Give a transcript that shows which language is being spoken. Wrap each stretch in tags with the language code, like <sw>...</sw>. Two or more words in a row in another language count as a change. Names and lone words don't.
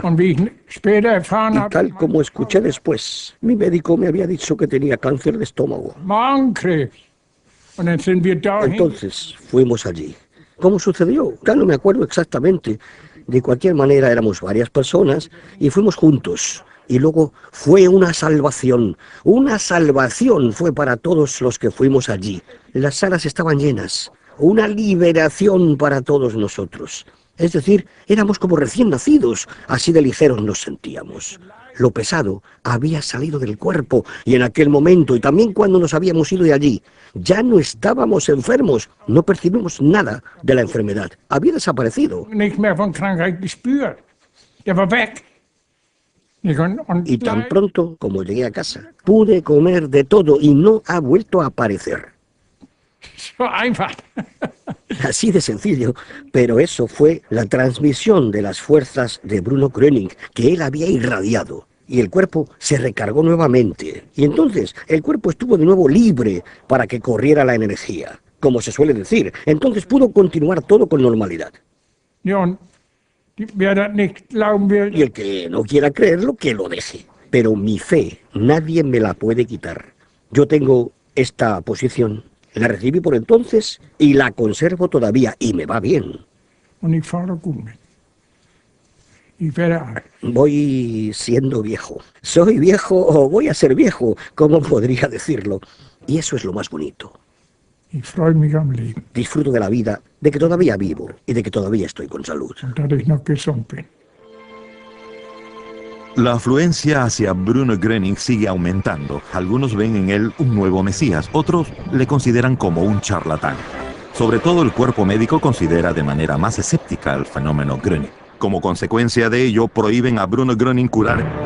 <de>Und wie ich später erfahren</de> <es>Y</es> <de>habe,</de> <es>tal como escuché después, mi médico me había dicho que tenía cáncer de estómago.</es> <de>Magenkrebs. Und dann sind wir dahin.</de> <es>Entonces fuimos allí. ¿Cómo sucedió? Ya no me acuerdo exactamente. De cualquier manera éramos varias personas y fuimos juntos. Y luego fue una salvación. Una salvación fue para todos los que fuimos allí. Las salas estaban llenas. Una liberación para todos nosotros. Es decir, éramos como recién nacidos. Así de ligeros nos sentíamos. Lo pesado había salido del cuerpo y en aquel momento, y también cuando nos habíamos ido de allí, ya no estábamos enfermos, no percibimos nada de la enfermedad. Había desaparecido.</es> <de>Nichts mehr von Krankheit gespürt. Der war weg. Und</de> <es>Y tan pronto como llegué a casa, pude comer de todo y no ha vuelto a aparecer.</es> <de>so einfach.</de> <es>Así de sencillo, pero eso fue la transmisión de las fuerzas de Bruno Gröning, que él había irradiado. Y el cuerpo se recargó nuevamente. Y entonces el cuerpo estuvo de nuevo libre para que corriera la energía, como se suele decir. Entonces pudo continuar todo con normalidad.</es> <de>Ja, und wer das nicht glauben will,</de> <es>Y el que no quiera creerlo, que lo deje. pero mi fe nadie me la puede quitar. Yo tengo esta posición, la recibí por entonces y la conservo todavía, y me va bien.</es> <de>Und ich fahre gut mit. Ich werde alt.</de> <es>Voy siendo viejo. Soy viejo o voy a ser viejo, ¿cómo podría decirlo? Y eso es lo más bonito.</es> <de>Ich freue mich am Leben.</de> <es>Disfruto de la vida, de que todavía vivo y de que todavía estoy con salud.</es> <de>Und dass ich noch gesund bin.</de> <es>La afluencia hacia Bruno Gröning sigue aumentando. Algunos ven en él un nuevo Mesías, otros le consideran como un charlatán. Sobre todo el cuerpo médico considera de manera más escéptica el fenómeno Gröning. Como consecuencia de ello, prohíben a Bruno Gröning curar.</es>